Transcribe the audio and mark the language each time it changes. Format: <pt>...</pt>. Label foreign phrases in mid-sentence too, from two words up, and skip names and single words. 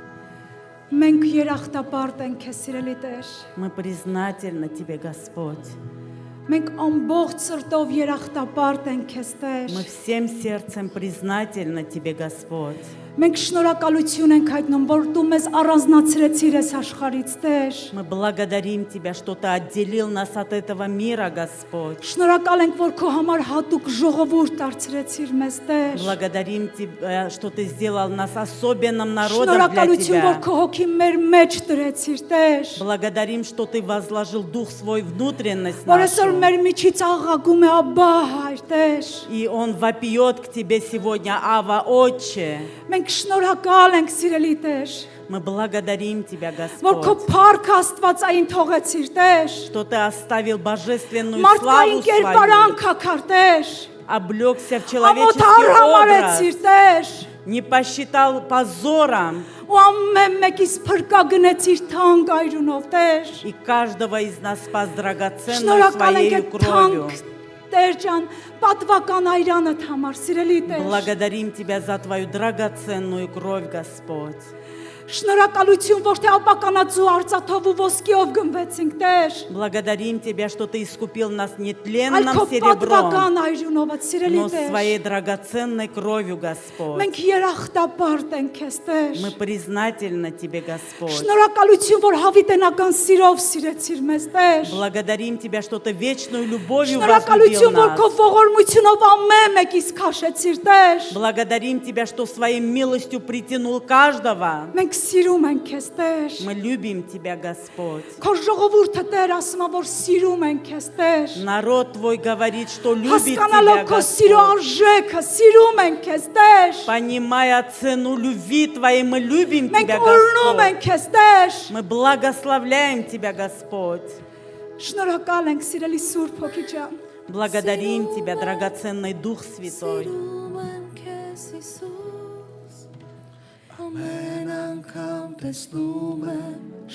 <hy>Մենք երախտապարտ ենք քեզ սիրելի Տեր։</hy> <ru>Мы признательны Тебе, Господь.</ru> <hy>Մենք ամբողջ սրտով երախտապարտ ենք քեզ Տեր։</hy> <ru>Мы всем сердцем признательны Тебе, Господь.</ru> <hy>Մենք շնորհակալություն ենք հայտնում, որ դու մեզ առանձնացրեցիր այս աշխարհից Տեր։</hy> <ru>Мы благодарим Тебя, что Ты отделил нас от этого мира, Господь.</ru> <hy>Շնորհակալ ենք, որ քո համար հատուկ ժողովուրդ դարձրեցիր մեզ Տեր։</hy> <ru>Благодарим Тебя, что Ты сделал нас особенным народом для</ru> <hy>Շնորհակալություն, որ</hy> <ru>Тебя.</ru> <hy>քո հոգի մեր մեջ դրեցիր Տեր։</hy> <ru>Благодарим, что Ты возложил Дух Свой внутренность</ru> <hy>Որ այսօր</hy> <ru>нашу.</ru> <hy>մեր միջից աղաղում է Աբա Հայր Տեր։</hy> <ru>И Он вопиет к Тебе сегодня, Ава, Отче.</ru> <hy>Մենք շնորհակալ ենք սիրելի Տեր,</hy> <ru>Мы благодарим Тебя,</ru> <hy>որ քո</hy> <ru>Господь,</ru> <hy>փառք Աստվածային թողեցիր Տեր։</hy> <ru>что Ты оставил божественную</ru> <hy>Մարդկային</hy> <ru>славу свою,</ru> <hy>կերպարանք ակար Տեր։</hy> <ru>облегся в</ru> <hy>Ամոթ</hy> <ru>человеческий</ru> <hy>արհամարեցիր</hy> <ru>образ,</ru> <hy>Տեր։</hy> <ru>не посчитал позором,</ru> <hy>Ու ամեն մեկից փրկագնեցիր թանկ այրունով Տեր։</hy> <ru>и каждого из нас спас драгоценной</ru> <hy>Շնորհակալ ենք</hy> <ru>Своей</ru> <hy>այդ</hy> <ru>кровью.</ru> <hy>թանկ Տեր ջան, պատվական այրանդ համար սիրելի Տեր։</hy> <ru>Благодарим Тебя за Твою драгоценную кровь, Господь.</ru> <hy>Շնորհակալություն, որ թե ապականածու արծաթով ու ոսկիով գնվեցինք Տեր։</hy> <ru>Благодарим Тебя, что Ты искупил нас не</ru> <hy>Այլ</hy> <ru>тленным</ru> <hy>քո</hy> <ru>серебром,</ru> <hy>պատվական այրունով սիրելի</hy> <ru>но</ru> <hy>Տեր։</hy> <ru>Своей драгоценной кровью, Господь.</ru> <hy>Մենք երախտապարտ ենք քեզ Տեր։</hy> <ru>Мы признательны Тебе, Господь.</ru> <hy>Շնորհակալություն, որ հավիտենական սիրով սիրեցիր մեզ Տեր։</hy> <ru>Благодарим Тебя, что Ты вечную любовью возлюбил</ru> <hy>Շնորհակալություն, որ քո</hy> <ru>нас.</ru> <hy>ողորմությունով ամեն մեկից քաշեցիր Տեր։</hy> <ru>Благодарим Тебя, что Своей милостью притянул каждого.</ru> <hy>Մենք սիրում ենք քեզ Տեր։</hy> <ru>Мы любим Тебя, Господь.</ru> <hy>Քո ժողովուրդը Տեր ասում է, որ սիրում ենք քեզ Տեր։</hy> <ru>Народ Твой говорит, что любит</ru> <hy>Հասկանալով</hy> <ru>Тебя,</ru> <hy>քո սիրո</hy> <ru>Господь.</ru> <hy>արժեքը, сիրում ենք քեզ Տեր։</hy> <ru>Понимая цену любви Твоей, мы любим</ru> <hy>Մենք</hy> <ru>Тебя,</ru> <hy>օրհնում</hy> <ru>Господь.</ru> <hy>ենք քեզ Տեր։</hy> <ru>Мы благословляем Тебя, Господь.</ru> <hy>Շնորհակալ ենք սիրելի Սուրբ Հոգի ջան։</hy> <ru>Благодарим Тебя, драгоценный Дух Святой.</ru> <hy>Ամեն անգամ տեսնում եմ ինձ</hy>